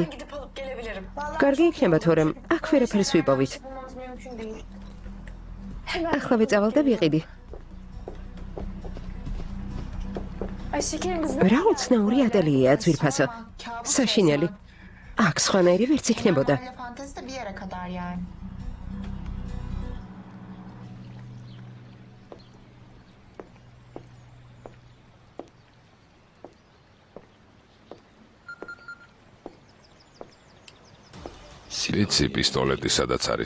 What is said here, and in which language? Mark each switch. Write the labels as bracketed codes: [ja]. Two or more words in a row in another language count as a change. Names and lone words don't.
[ka] კარგი იქნება, თორემ აქ ვერაფერს ვიპოვით. ახლა ვეწავალ და ვიყიდი. რა უცნაური ატელიეა, ძვირფასო. საშინელი. აქ სხვანაირი ვერც იქნებოდა. [tr] Öyle fantezi de bir yere kadar yani. [ka] ვიცი პისტოლეტი სადაც არის.